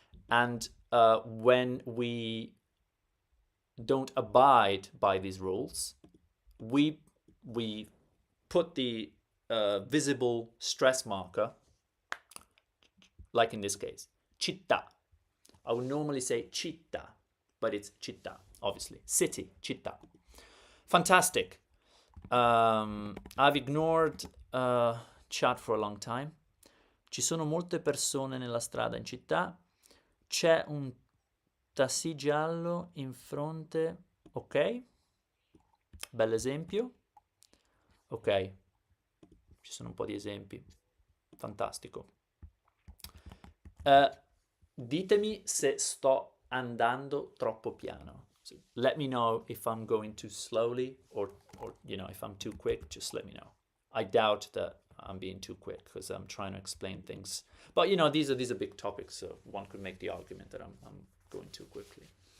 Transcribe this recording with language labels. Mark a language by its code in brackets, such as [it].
[en] And when we don't abide by these rules, we put the visible stress marker, like in this case, città. I would normally say città, but it's città, obviously. City, città. Fantastic. I've ignored chat for a long time. [it] Ci sono molte persone nella strada in città. C'è un taxi giallo in fronte. Ok. Bell'esempio. Ok. Ci sono un po' di esempi. Fantastico. Ditemi se sto andando troppo piano. [en] So let me know if I'm going too slowly or if I'm too quick, just let me know. I doubt that I'm being too quick because I'm trying to explain things. But these are big topics, so one could make the argument that I'm going too quickly.